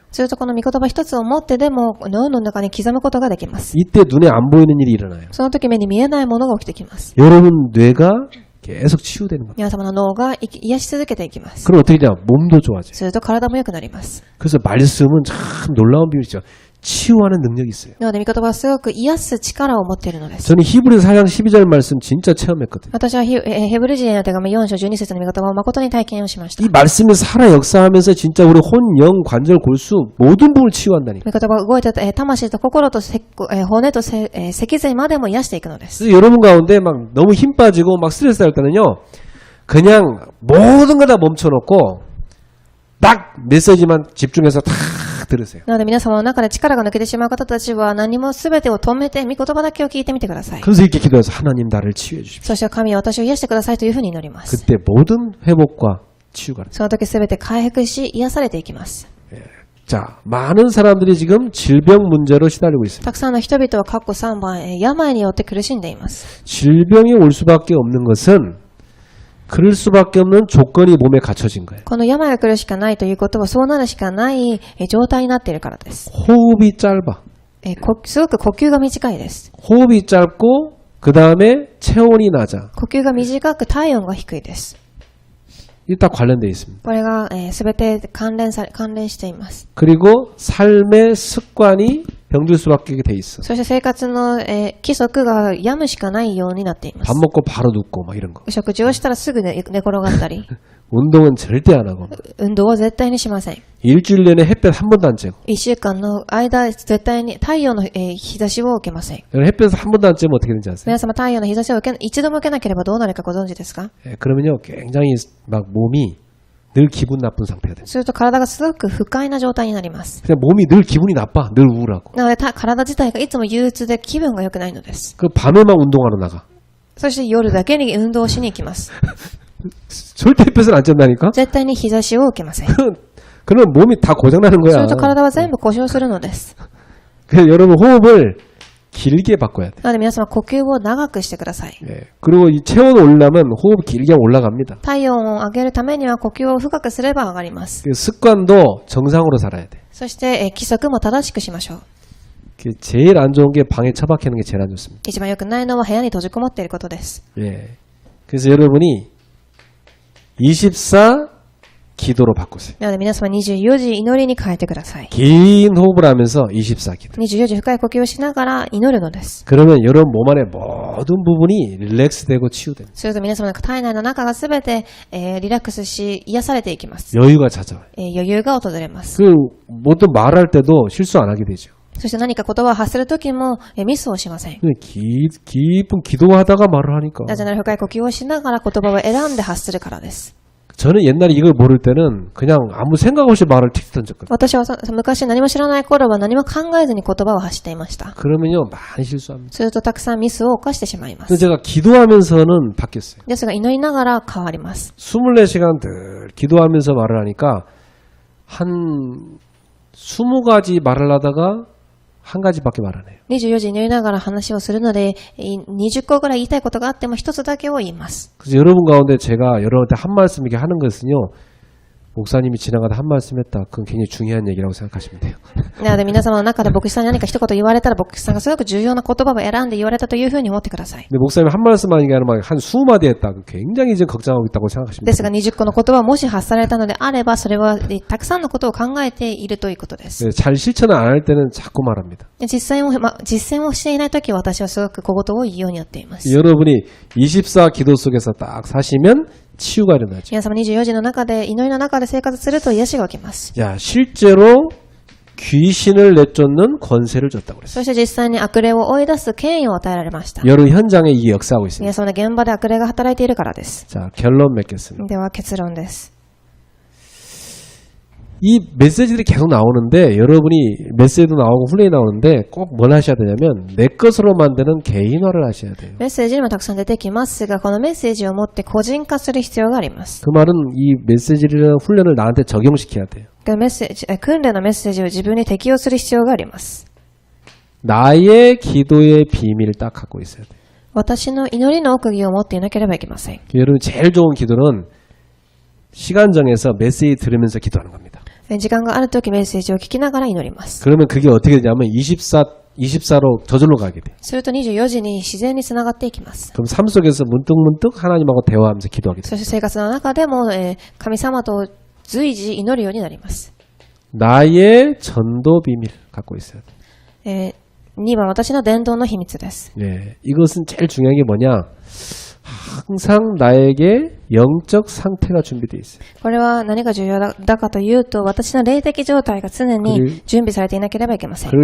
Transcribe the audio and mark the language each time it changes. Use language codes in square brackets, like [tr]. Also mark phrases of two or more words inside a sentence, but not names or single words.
[ja] するとこの御言葉一つを持ってでも脳の中に刻むことができます。 [ko] 이때 눈에 안 보이는 일이 일어나요. [ja] その時目に見えないものが起きてきます。 [ko] 여러분 뇌가 계속 치유되는 겁니다. [ja] 皆様の脳が癒し続けていきます。 [ko] 그럼 어떻게 되냐? 몸도 좋아져요. [ja] すると体も良くなります。 [ko] 그래서 말씀은 참 놀라운 비밀이죠. 치유하는 능력이 있어요. [ja] なので御言葉はすごく癒す力を持っているのです。 [ko] 저는 히브리서 4장 12절 말씀 진짜 체험했거든요. [ja] 私はヘブル人への手紙4章12節の御言葉を誠に体験をしました。 [ko] 이 말씀이 살아 역사하면서 진짜 우리 혼, 영, 관절, 골수 모든 부분을 치유한다니까. [ja] 御言葉が動いて魂と心と骨と脊髄までも癒していくのです。 [ko] 그래서 여러분 가운데 막 너무 힘 빠지고 막 스트레스 할 때는요. 그냥 모든 거 다 멈춰놓고 딱 메시지만 집중해서 다 들으세요. [ja] なので皆様の中で力が抜けてしまう方たちは何も全てを止めて御言葉だけを聞いてみてください。 [ko] 그래서 이렇게 기도해서 하나님 나를 치유해 주십시오. [ja] そして神は私を癒してくださいというふうに祈ります。 [ko] 그때 모든 회복과 치유가 됩니다. [ja] その時全て回復し癒されていきます。 [ko] 자, 많은 사람들이 지금 질병 문제로 시달리고 있습니다. [ja] たくさんの人々は過去3番、病によって苦しんでいます。 [ko] 질병이 올 수밖에 없는 것은 그럴 수밖에 없는 조건이 몸에 갖춰진 거예요. [ja] この病が来るしかないということはそうなるしかない状態になっているからです。 [ko] 호흡이 짧아. [ja] すごく呼吸が短いです。 [ko] 호흡이 짧고 그 다음에 체온이 낮아. [ja] 呼吸が短く体温が低いです。 [ko] 이게 다 관련되어 있습니다. [ja] これが全て関連しています。 [ko] 그리고 삶의 습관이 병들 수밖에 돼 있어. [ja] そして生活の規則が病むしかないようになっていま [ko] 밥 [ja] す。 [ko] 먹고 바로 눕고 막 이런 거. [ja] 食事をしたらすぐ寝転がったり、 [ko] 운동은 절대 안 하고. [ja] 運動は絶対にしません。 [ko] 일주일 내내 햇볕 한 번도 안 쬐고. [ja] 1 週間の間、絶対に太陽の日差しを受けません。 [ko] 햇볕 한 번도 안 쬐면 어떻게 되는지 아세요? [ja] 皆様太陽の日差しを一度も受けなければどうなるかご存知ですか？ [ko] 그러면요 굉장히 막 몸이 늘 기분 나쁜 상태가 돼요. [ja] すると体がすごく不快な状態になります。 [ko] 그냥 몸이 늘 기분이 나빠. 늘 우울하고. [ja] なので体自体がいつも憂鬱で気分が良くないのです。 [ko] 그 밤에만 운동하러 나가. [ja] そして夜だけに運動をしに行きます。 [ko] 절대 햇볕을 안 쬐다니까? [ja] 絶対に日差しを受けません。 [ko] 그러면 몸이 다 고장나는 [ja] す [ko] 거야. [ja] ると体は全部故障するのです。 [ko] 그래서 여러분 호흡을 길게 바꿔야 돼. [ja] なので皆様呼吸を長くしてください。 [ko] 예. 그리고 이 체온 올라면 호흡 길게 올라갑니다. [ja] 体温を上げるためには呼吸を深くすれば上がります。 [ko] 그 습관도 정상으로 살아야 돼. [ja] そして規則も正しくしましょう。 [ko] 그 제일 안 좋은 게 방에 처박히는 게 제일 안 좋습니다. [ja] 一番良くないのは部屋に閉じこもっていることです。 [ko] 예. 그래서 여러분이 24 기도로 바꾸세요. [ja] なので皆様24時祈りに変えてください。 [ko] 긴 호흡을 하면서 24 기도. [ja] 24時深い呼吸をしながら祈るのです。 [ko] 그러면 여러분 몸 안에 모든 부분이 릴렉스되고 치유됩니다. [ja] すると皆様の体内の中がすべて、リラックスし癒されていきます。 [ko] 여유가 찾아와요. [ja] 余裕が訪れます。 [ko] 그 모든 말할 때도 실수 안 하게 되죠. [ja] そして何か言葉を発するときも、ミスをしません。 [ko] 깊은 기도하다가 말을 하니까. [ja] なぜなら深い呼吸をしながら言葉を選んで発するからです。 [ko] 저는 옛날에 이걸 모를 때는 그냥 아무 생각 없이 말을 틱 던졌거든요. [ja] 私は昔何も知らない頃は何も考えずに言葉を発していました。 [ko] 그러면요 많이 실수합니다. [ja] するとたくさんミスを犯してしまいま [ko] 근데 [ja] す。 [ko] 제가 기도하면서는 바뀌었어요. [ja] ですが祈りながら変わります。 [ko] 24시간 늘 기도하면서 말을 하니까 한 20가지 말을 하다가 한 가지밖에 말 안 해요. [ja] 24 時祈りながら話をするので、20個ぐらい言いたいことがあっても一つだけを言います。 [ko] 그래서 여러분 가운데 제가 여러분한테 한 말씀 이렇게 하는 것은요. 목사님이 지나가다 한 말씀 했다. 그건 굉장히 중요한 얘기라고 생각하시면 돼요. [ja] なので皆様の中で牧師さんに何か一言言われたら牧師さんがすごく重要な言葉を選んで言われたというふうに思ってください。 [ko] 근데 목사님이 한 말씀 하는 게 아니라 막 한 20마디 했다. 그럼 굉장히 이제 걱정하고 있다고 생각하시면 [ja] です [ko] 돼요. [ja] が20個の言葉をもし発されたのであれば、それはたくさんのことを考えているということです。 [ko] 네, 잘 실천을 안 할 때는 자꾸 말합니다. [ja] 実践をしていないときは私はすごく小言を言うようになっています。 [ko] 여러분이 24 기도 속에서 딱 사시면 치유가 일어나죠. [ja] 皆様24時の中で、祈りの中で生活すると癒しが起きます。 [ko] 야, 실제로 귀신을 내쫓는 권세를 줬다고 그랬어요. [ja] そして実際に悪霊を追い出す権威を与えられました。 [ko] 여러 현장에 이게 역사하고 있습니다. [ja] 皆様の現場で悪霊が働いているからです。 [ko] 자, 결론 맺겠습니다. [ja] では結論です。 [ko] 이 메시지들이 계속 나오는데 여러분이 메시지도 나오고 훈련이 나오는데 꼭 뭘 하셔야 되냐면 내 것으로 만드는 개인화를 하셔야 돼요. [ja] メッセージにもたくさん出てきますが、このメッセージを持って個人化する必要があります。 [ko] 그 말은 이 메시지를 훈련을 나한테 적용시켜야 돼요. [ja] 訓練のメッセージを自分に適用する必要があります。 [ko] 나의 기도의 비밀을 딱 갖고 있어야 돼요. [ja] 私の祈りの奥義を持っていなければいけません。 [ko] 여러분 제일 좋은 기도는 시간 정해서 메시지 들으면서 기도하는 겁니다. [ja] 時間があるときメッセージを聞きながら祈ります。 [ko] 그러면 그게 어떻게 되냐면 24로 저절로 가게 돼요. [ja] すると24時に自然につながっていきます。 [ko] 그럼 삶 속에서 문득문득 하나님하고 대화하면서 기도하게 돼요. [ja] そして生活の中でも、神様と随時祈るようになります。 [ko] 나의 전도 비밀 갖고 있어야 돼요. [ja] 2 番、私の伝道の秘密です。 [ko] 네, 이것은 제일 중요한 게 뭐냐? 항상 나에게 영적 상태가 준비되어 있어요. [ja] これは何が重要だかというと、私の霊的状態が常に準備されていなければいけません。